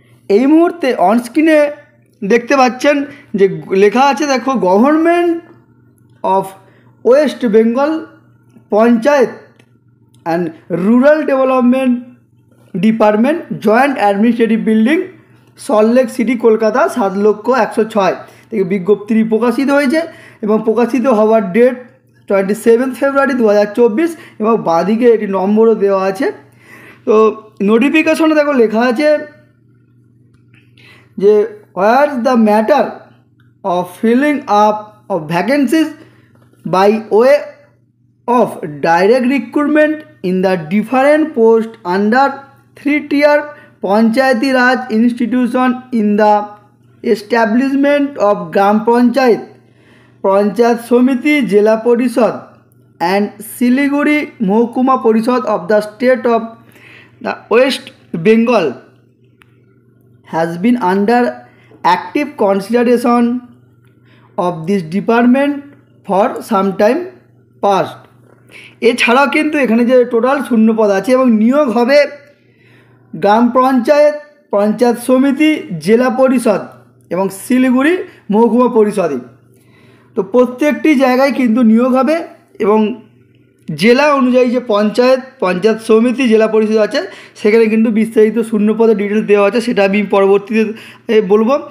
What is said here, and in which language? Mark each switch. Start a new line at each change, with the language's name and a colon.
Bangla: এই মুহূর্তে অনস্ক্রিনে দেখতে পাচ্ছেন যে লেখা আছে, দেখো, government of West Bengal panchayat and rural development department, joint administrative building, Salt Lake city, Kolkata 7,106,000 থেকে বিজ্ঞপ্তিটি প্রকাশিত হয়েছে এবং প্রকাশিত হওয়ার ডেট 27 ফেব্রুয়ারি 2024 এবং বাঁদিকে এটি নম্বরও দেওয়া আছে। তো নোটিফিকেশনে দেখো লেখা আছে যে
English: whereas the matter of filling up of vacancies by way of direct recruitment in the different post under 3-tier Panchayati Raj institution in the establishment of Gram Panchayat, Panchayat Somiti, Jila Parishad and Siliguri Mohkuma Parishad of the state of the West Bengal has been under active consideration of this department for some time past।
Bangla: এছাড়াও কিন্তু এখানে যে total শূন্যপদ আছে এবং নিয়োগ হবে গ্রাম পঞ্চায়েত, পঞ্চায়েত সমিতি, জেলা পরিষদ এবং শিলিগুড়ি মহকুমা পরিষদে। তো প্রত্যেকটি জায়গায় কিন্তু নিয়োগ হবে এবং জেলা অনুযায়ী যে পঞ্চায়েত সমিতি, জেলা পরিষদ আছে সেখানে কিন্তু বিস্তারিত শূন্যপদের ডিটেলস দেওয়া আছে, সেটা আমি পরবর্তীতে বলবো।